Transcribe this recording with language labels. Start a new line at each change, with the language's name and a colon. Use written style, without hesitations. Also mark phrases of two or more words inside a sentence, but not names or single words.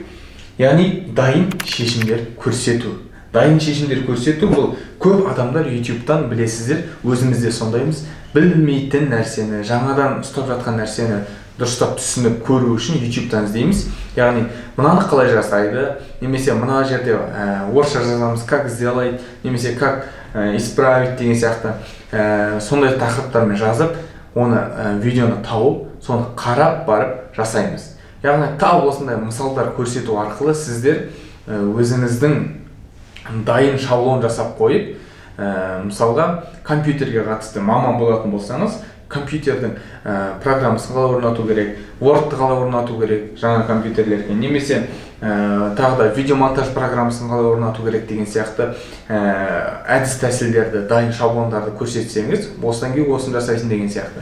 Kazakh: Яғни дайын шешімдер көрсету. Дайын шешімдер көрсету бұл көп адамдар YouTube'дан білесіздер, өзімізде сондаймыз, білмейтін нәрсені, жаңадан ұстап жатқан нәрсені дұрыстап түсініп көру үшін YouTube'дан іздейміз. Яғни мынаны қалай жасайды, немесе мына жерде орысша жазамыз,
Russian: как сделать,
Kazakh: немесе
Russian: как исправить
Kazakh: деген сияқты сондай тақырыптармен жазып, оны видеоны тауып, соны қарап барып жасаймыз. Яғни тап осындай мысалдар көрсету арқылы сіздер өзіңіздің дайын шаблон жасап қойып, мысалға компьютерге қатысты маман болатын болсаңыз, компьютердің программасын қалай орнату керек, Word-ты қалай орнату керек жаңа компьютерлерге, немесе тағы да видеомонтаж программасын қалай орнату керек деген сияқты әдіс тәсілдерді, дайын шаблондарды көрсетсеңіз, осыдан кейін осыны жасайсың деген сияқты.